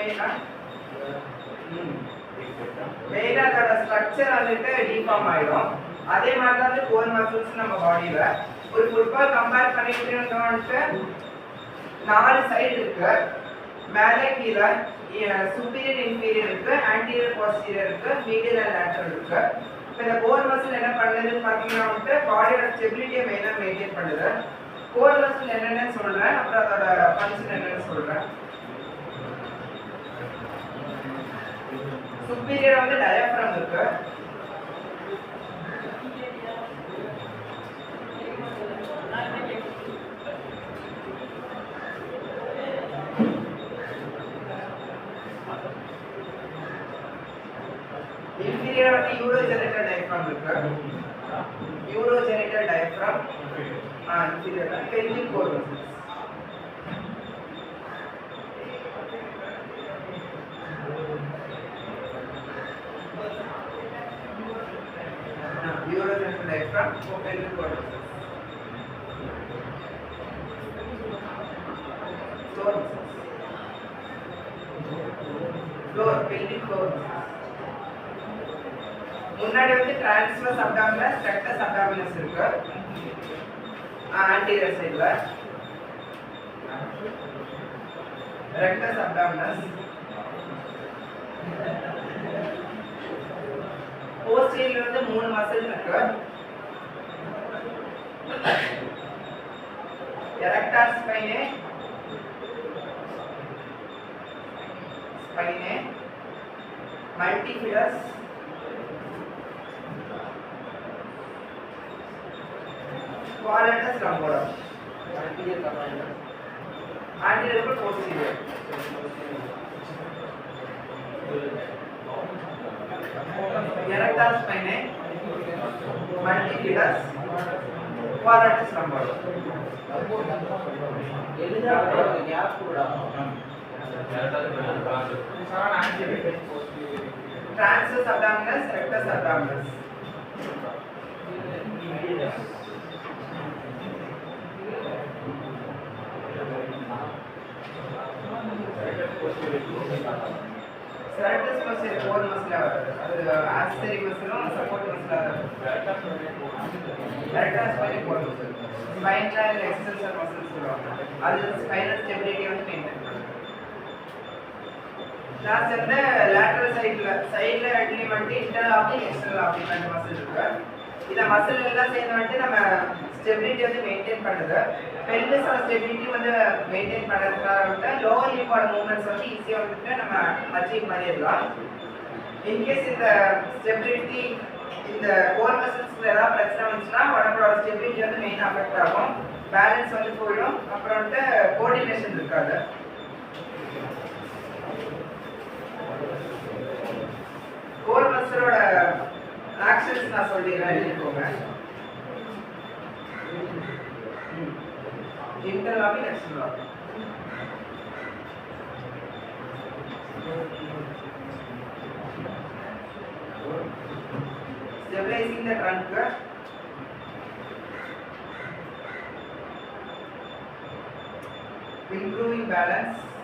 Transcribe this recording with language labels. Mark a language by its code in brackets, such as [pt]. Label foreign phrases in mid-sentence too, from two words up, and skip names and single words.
[ta] மெயினாக அதோட ஸ்ட்ரக்சர் வந்துட்டு டீஃபார்ம் ஆகிடும். அதே மாதிரி தான் வந்து [en] core muscles [ta] நம்ம பாடியில ஒரு [en] football compare [ta] பண்ணிட்டு 4 சைடு இருக்கு. மேலே கீழே [en] superior inferior [ta] இருக்கு, [en] anterior posterior [ta] இருக்கு, [en] medial and lateral [ta] இருக்கு. இப்போ இந்த [en] core muscle [ta] என்ன பண்ணுதுன்னு பார்த்தீங்கன்னா வந்து பாடியோட ஸ்டெபிலிட்டியை [en] mainly maintain [ta] பண்ணுது. [en] core muscle [ta] என்னென்னு சொல்கிறேன், அப்புறம் அதோட ஃபங்க்ஷன் என்னென்னு சொல்கிறேன். superior வந்து டயப்ரம் இருக்கு. inferior வந்து [en] urogenital diaphragm [ta] இருக்கு. [en] urogenital diaphragm inferior pelvic core muscles. urogenital diaphragm pelvic core muscles. floor muscles. floor pelvic floor muscles. [ta] முன்னாடி வந்து [en] transverse abdominis, rectus abdominis [ta] இருக்கு [en] anterior sideல. rectus abdominis posterior [ta] வந்து மூணு மசில் இருக்கு. [en] erector spinae, multifidus, quadratus lumborum. anterior to posterior. erector spinae, multifidus, quadratus lumborum. transverse abdominis, rectus abdominis. serratus muscle core muscle வருது. அது accessory muscle support muscle rectus spinae core muscle. spinal extensor muscles [ta] சொல்லுவாங்க. அது [en] spinal stability [ta] வந்து மெயின்டைன் பண்ணுது. லாஸ்ட் வந்து [en] lateral side [ta] ரெண்டுலயும் வந்து [en] internal oblique external oblique [ta] அந்த muscle இருக்கு. இந்த மசில் எல்லாம் சேர்ந்து வந்து நம்ம ஸ்டெபிலிட்டி வந்து மெயின்டைன் பண்ணுது. [en] pelvis stability [ta] வந்து மெயின்டைன் பண்ணுறதுனால வந்து [en] lower limb movements [ta] வந்து ஈஸியாக வந்துட்டு நம்ம அச்சீவ் பண்ணிடலாம். இன்கேஸ் இந்த ஸ்டெபிலிட்டி இந்த [en] core muscles [ta] ஏதாவது பிரச்சனை வந்துச்சுன்னா உடம்போட ஸ்டெபிலிட்டி வந்து மெயினாக அஃபெக்ட் ஆகும். பேலன்ஸ் வந்து போயிடும். அப்புறம் வந்து கோஆர்டினேஷன் இருக்காது. [en] core muscle actions [ta] நான் சொல்லிடுறேன், எழுதிக்கோங்க. [en] internal oblique, external oblique. Stabilizing the trunk, improving balance,